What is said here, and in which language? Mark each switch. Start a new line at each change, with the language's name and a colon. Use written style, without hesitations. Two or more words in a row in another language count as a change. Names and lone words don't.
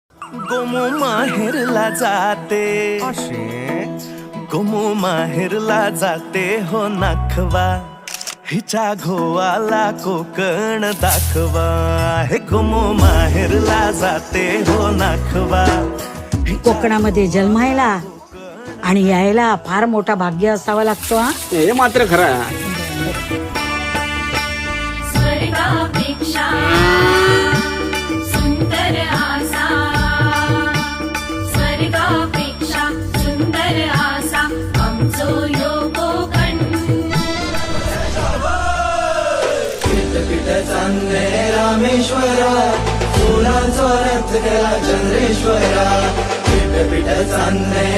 Marathi: गोमू माहेरला जाते गोमू माहेरला जाते हो नाखवा हिच्या घोवाला कोकण दाखवा हे गोमू माहेरला जाते हो नाखवा कोकणामध्ये जन्मायला आणि यायला फार मोठा भाग्य असावा लागतो हा. हे मात्र खरं आहे.
Konkani: स्वर्गापेक्षा सुंदर आसा स्वर्गापेक्षा सुंदर आसा आमचो यो कोकण
Marathi: पीठ चांदणे रामेश्वरा फुलांचो रथ केला चंद्रेश्वरा पीठ चांदणे